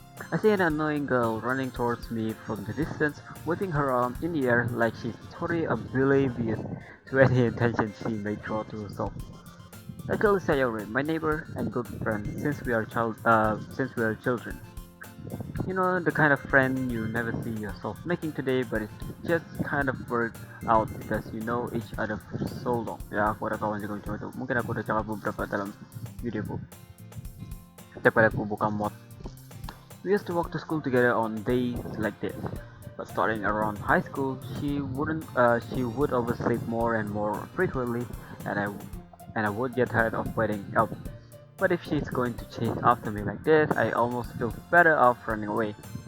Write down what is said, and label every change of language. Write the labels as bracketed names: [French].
[English] I see an annoying girl running towards me from the distance, whipping her arm in the air like she's totally oblivious to any intention she may draw to herself. That girl is Sayori, my neighbor and good friend since we are children. You know, the kind of friend you never see yourself making today, but it just kind of worked out because you know each other for so long. [Malay] Ya, aku ada kawan juga macam itu. Mungkin aku udah cakap beberapa dalam videoku. Daripada aku buka mod. [English] We used to walk to school together on days like this, but starting around high school, she would oversleep more and more frequently, and I would get tired of waiting up. But if she's going to chase after me like this, I almost feel better off running away.